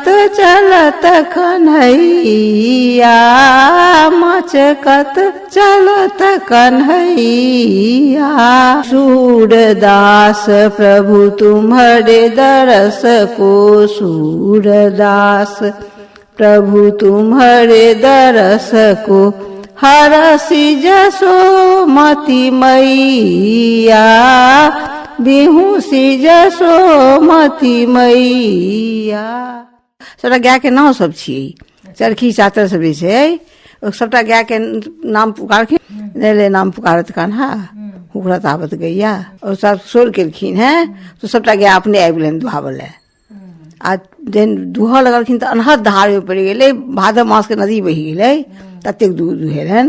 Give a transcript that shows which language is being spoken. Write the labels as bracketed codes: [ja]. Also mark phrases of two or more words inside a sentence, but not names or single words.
[bra] चलत कन्हैया, मचकत चलत कन्हैया, सूरदास प्रभु तुम्हारे दरस को, सूरदास प्रभु तुम्हारे दरस को, हरसि जसोमती मैया, बिहुसी जसोमती मैया। [mai] सबटा गाय के नाम सब छियै, चरखी चातर सब जे छै सबटा गाय के नाम पुकारखिन, [bra] ले नाम पुकारत कान्हा, हुकरत आवत गैया, [mai] और सब सोर केलखिन हैं तो सबटा गाय अपने आबि गेलनि दुहाबऽ लए। आ जहन दुहऽ लगलखिन तऽ अनहद धार में पड़ि गेलै, भादव मास के नदी बहि गेलै, ततेक दूध दुहेलनि।